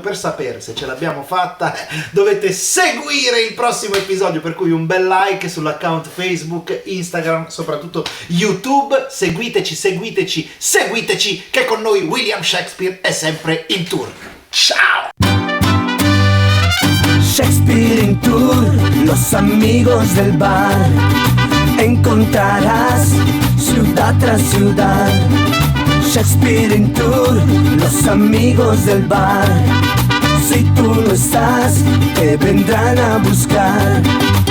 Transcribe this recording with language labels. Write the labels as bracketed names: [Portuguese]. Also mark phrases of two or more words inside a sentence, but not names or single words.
[Italian] Per sapere se ce l'abbiamo fatta dovete seguire il prossimo episodio, per cui un bel like sull'account Facebook, Instagram, soprattutto YouTube. Seguiteci che con noi William Shakespeare è sempre in tour. Ciao! [Spanish] Shakespeare in tour, los amigos del bar. Encontrarás ciudad tras ciudad. Shakespeare in tour, los amigos del bar. Si tú no estás, te vendrán a buscar.